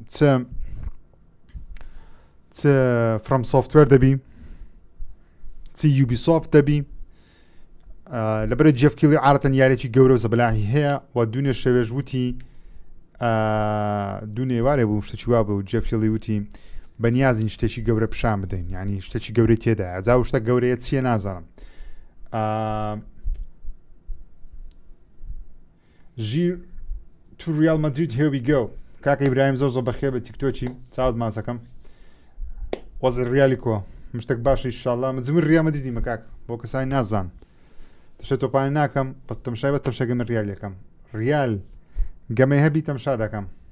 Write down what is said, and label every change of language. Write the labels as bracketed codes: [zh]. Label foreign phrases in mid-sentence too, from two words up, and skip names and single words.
[ckb] چ فرام سۆفتوێر دەبی چ یوبیسۆفت دەبی لەبەرە جێف کیلی عادەتەن یارێکی گەورە و زەبەلاهی هەیە و دوونێ شەوێژ وتی دوونێوارێ بوو شتێکی وا بوو جێف کیلی وتی بەنیازین شتێکی گەورە پیشان بدەین ینی شتێکی گەورەی تێدایە جا و شتە گەورەیە چییە نازانم [en] ZHEER to Real Madrid here we go [ckb] کاکە ئیبراهیم زۆر زۆر بەخێر بە تیکتۆکی چاوت ماسەکەم وەزر ریالی کۆ مشتێک باشە ئینشاڵڵا مزمر ریال مەدریدیمە کاک بۆ کەسانی نازان تەشە تۆپانی ناکەم بەس تەمشای بە تەمشەکە من ریالەکەم ریال گەمەی هەبی تەمشا دەکەم